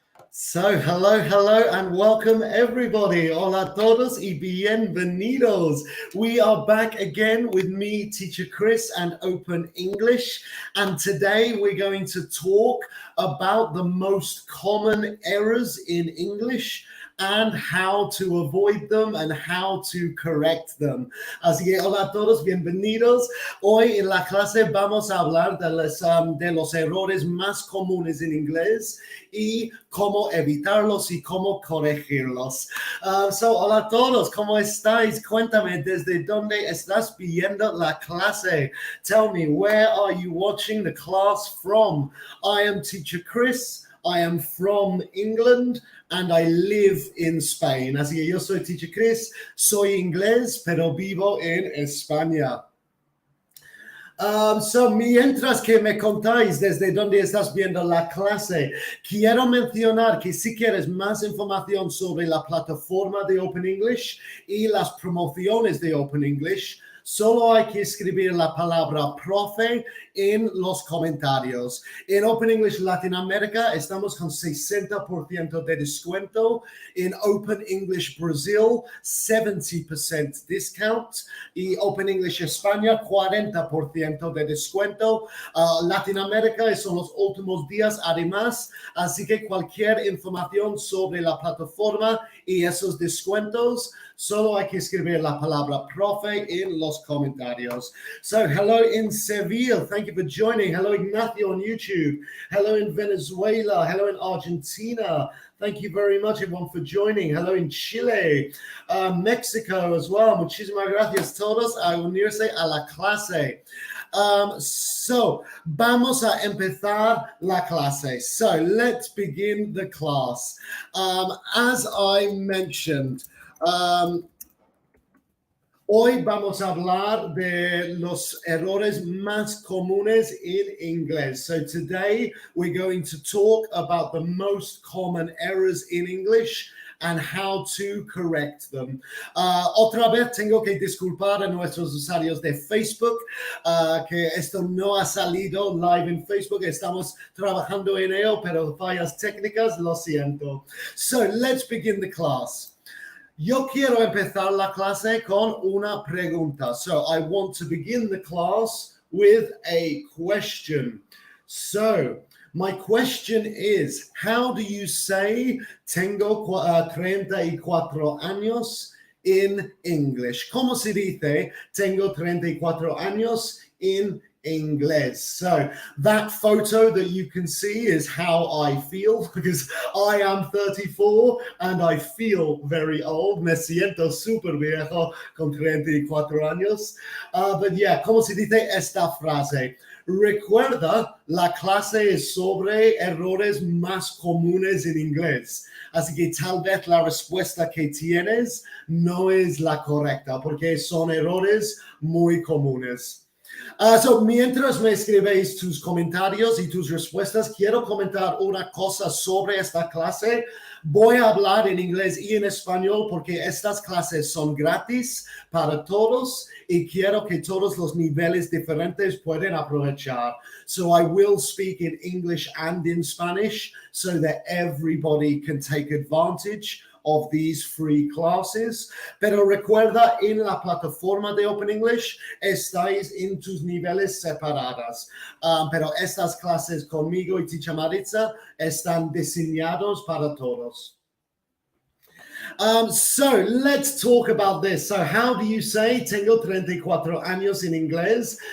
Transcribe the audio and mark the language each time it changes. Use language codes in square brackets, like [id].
[en] So, hello, and welcome everybody. [es] Hola todos y bienvenidos. [en] We are back again with me, Teacher Chris, and Open English. And today we're going to talk about the most common errors in English and how to avoid them and how to correct them. [es] Así que hola a todos, bienvenidos. Hoy en la clase vamos a hablar de los errores más comunes en inglés y cómo evitarlos y cómo corregirlos. Hola a todos, ¿cómo estáis? Cuéntame desde dónde estás viendo la clase. [en] Tell me, where are you watching the class from? I am Teacher Chris. I am from England and I live in Spain. [es] Así que yo soy Teacher Chris, soy inglés, pero vivo en España. Mientras que me contáis desde dónde estás viendo la clase, quiero mencionar que si quieres más información sobre la plataforma de Open English y las promociones de Open English, solo hay que escribir la palabra profe en los comentarios. En Open English Latinoamérica estamos con 60% de descuento. En Open English Brazil, 70% discount. Y Open English España, 40% de descuento. Latinoamérica son los últimos días además. Así que cualquier información sobre la plataforma y esos descuentos, solo hay que escribir la palabra profe en los comentarios. [en] So, hello in Seville. Thank you for joining. Hello, Ignacio on YouTube. Hello in Venezuela. Hello in Argentina. Thank you very much, everyone, for joining. Hello in Chile, Mexico as well. [es] Muchísimas gracias todos a unirse a la clase. Vamos a empezar la clase. [en] So, let's begin the class. As I mentioned, [es] hoy vamos a hablar de los errores más comunes in inglés. [en] So today we're going to talk about the most common errors in English and how to correct them. [es] Otra vez tengo que disculpar a nuestros usuarios de Facebook, que esto no ha salido live en Facebook. Estamos trabajando en ello, pero fallas técnicas, lo siento. [en] So let's begin the class. [es] Yo quiero empezar la clase con una pregunta. [en] So I want to begin the class with a question. So my question is, how do you say [es] tengo 34 años [en] in English? [es] ¿Cómo se dice tengo 34 años [en] in English? So that photo that you can see is how I feel, because I am 34 and I feel very old. [es] Me siento súper viejo con 34 años. [en] But yeah, [es] ¿cómo se dice esta frase? Recuerda, la clase es sobre errores más comunes en inglés. Así que tal vez la respuesta que tienes no es la correcta, porque son errores muy comunes. Mientras me escribéis tus comentarios y tus respuestas, quiero comentar una cosa sobre esta clase. Voy a hablar en inglés y en español porque estas clases son gratis para todos y quiero que todos los niveles diferentes puedan aprovechar. [en] So I will speak in English and in Spanish so that everybody can take advantage of these free classes. [es] Pero recuerda, en la plataforma de Open English estáis en tus niveles separadas. Pero estas clases conmigo y Teacher Maritza están diseñados para todos. [en] So let's talk about this. So how do you say [es] tengo 34 años in inglés?